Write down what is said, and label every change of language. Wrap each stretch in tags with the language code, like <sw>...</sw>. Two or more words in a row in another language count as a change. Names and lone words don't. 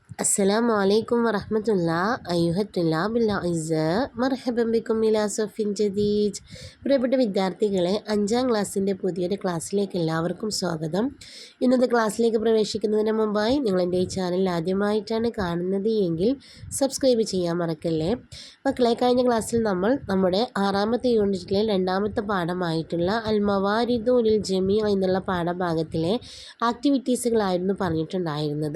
<ar>السلام عليكم ورحمة الله أيها الطلاب الأعزاء مرحبا بكم إلى صف جديد.</ar> <ml>പ്രിയപ്പെട്ട വിദ്യാർത്ഥികളെ, 5ാം ക്ലാസ്സിൻ്റെ പുതിയൊരു ക്ലാസ്സിലേക്ക് എല്ലാവർക്കും സ്വാഗതം. ഇന്നത്തെ ക്ലാസ്സിലേക്ക് പ്രവേശിക്കുന്നതിന് മുമ്പായി നിങ്ങൾ എൻ്റെ ഈ ചാനൽ ആദ്യമായിട്ടാണ് കാണുന്നത് എങ്കിൽ സബ്സ്ക്രൈബ് ചെയ്യാൻ മറക്കല്ലേ. മക്കളെ, കഴിഞ്ഞ ക്ലാസ്സിൽ നമ്മൾ നമ്മുടെ 6ാമത്തെ യൂണിറ്റിലെ 2ാമത്തെ പാഠമായിട്ടുള്ള അൽ മവാരിദുൽ ജമീ എന്നുള്ള പാഠഭാഗത്തിലെ ആക്ടിവിറ്റീസുകളായിരുന്നു പറഞ്ഞിട്ടുണ്ടായിരുന്നത്.</ml>